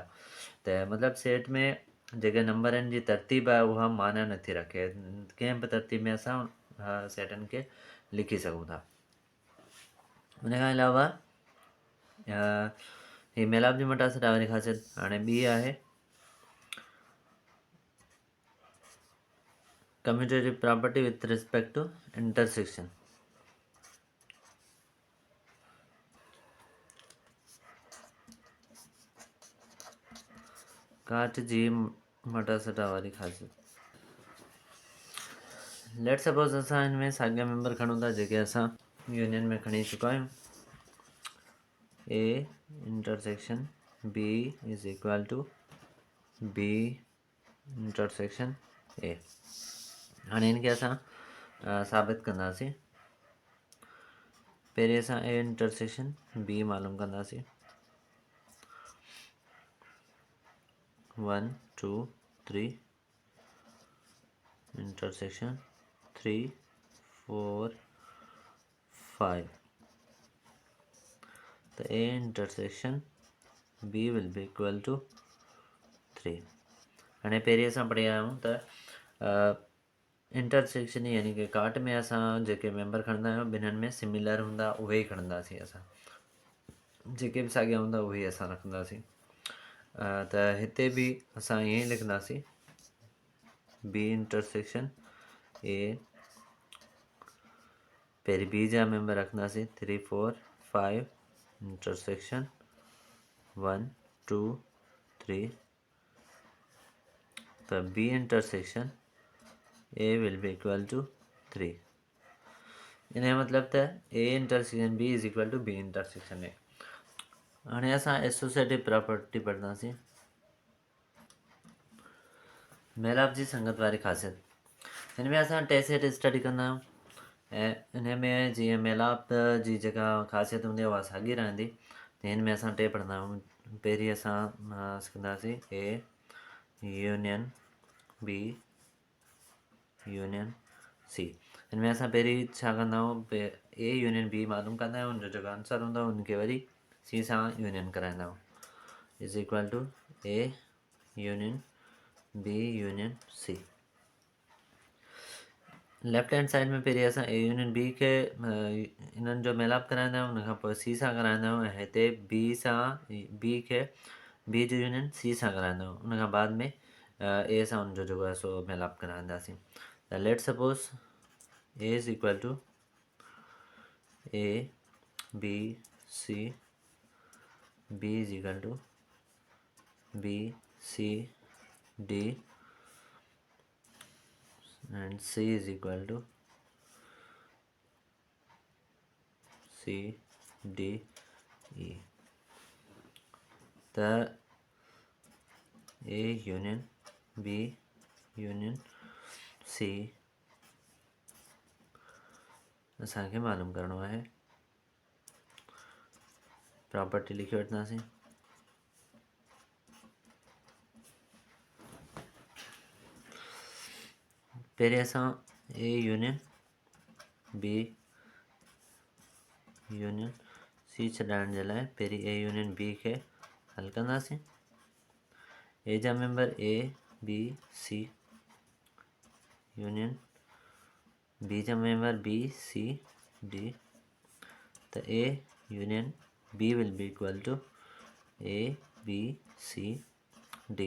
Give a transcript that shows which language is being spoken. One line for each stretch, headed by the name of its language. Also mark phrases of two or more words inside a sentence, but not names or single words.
Sindhi: त मतिलबु सेट में जेके नंबरनि जी तरतीब आहे उहा माना नथी रखे, कंहिं बि तरतीब में असां सेटनि खे लिखी सघूं था। उन खां अलावा ही मेलाप जी मटा सटा वारी ख़ासियत। हाणे ॿी आहे
English: commutative property with respect to intersection.
Sindhi: काट जी मटा सटा वारी ख़ासियत।
English: let suppose
Sindhi: असां हिन में साॻिया मेंबर खणूं था जेके असां यूनियन में खणी चुका आहियूं।
English: A intersection B is equal to B intersection A.
Sindhi: हाणे हिनखे असां साबित कंदासीं। पहिरीं असां
English: A intersection B
Sindhi: मालूम कंदासीं 1 2 3 इंटरसेक्शन 3 4 5।
English: to A intersection B will be equal to 3.
Sindhi: हाणे पहिरीं असां पढ़ी आया आहियूं त इंटरसेक्शन यानी कि काट में असां जेके मेंबर खणंदा आहियूं ॿिन्हिनि में सिमिलर हूंदा उहे ई खणंदासीं असां। जेके बि साॻिया हूंदा उहे असां रखंदासीं। त हिते बि असां ईअं ई लिखंदासीं
English: B intersection A,
Sindhi: पहिरीं बी जा मेंबर रखंदासीं 3 4 5 इंटरसेक्शन 1 2 3।
English: to B intersection A will be equal to 3. इनजो मतिलबु त A intersection B is equal to B intersection A.
Sindhi: हाणे असां
English: associative property
Sindhi: पढ़ंदासीं, मेलाप जी संगत वारी ख़ासियत। हिन में असां टे सेट स्टडी कंदा आहियूं ऐं इन में जीअं मेलाप जी जेका ख़ासियत हूंदी आहे उहा साॻी रहंदी। त हिन में असां टे पढ़ंदा आहियूं। पहिरीं असां कंदासीं
English: A union B union C.
Sindhi: हिन में असां पहिरीं छा कंदा आहियूं,
English: A union B
Sindhi: मालूम कंदा आहियूं, उनजो जेको आंसर हूंदो आहे उनखे वरी सी सां यूनियन कराईंदा आहियूं,
English: is equal to A union B union C. left hand side
Sindhi: में पहिरीं असां
English: A union B
Sindhi: खे इन्हनि जो मेलाप कराईंदा आहियूं, उनखां पोइ सी सां कराईंदा आहियूं, ऐं हिते बी सां बी खे बी जो
English: union C
Sindhi: सां कराईंदा आहियूं, उनखां बाद में ए सां उनजो जेको आहे सो मेलाप कराईंदासीं।
English: त let suppose A is equal to A B C, B is equal to B C D and C is equal to C D E।
Sindhi: तो
English: A union B union C
Sindhi: असांखे मालूम करणो आहे। प्रॉपर्टी लिखी वठंदासीं। पहिरीं असां
English: A union B union C
Sindhi: छॾाइण जे लाइ पहिरीं
English: A union B
Sindhi: खे हल कंदासीं। ए जा मेंबर ए बी सी यूनियन बी जा मेंबर बी सी डी।
English: to A union B will be equal to A B C D.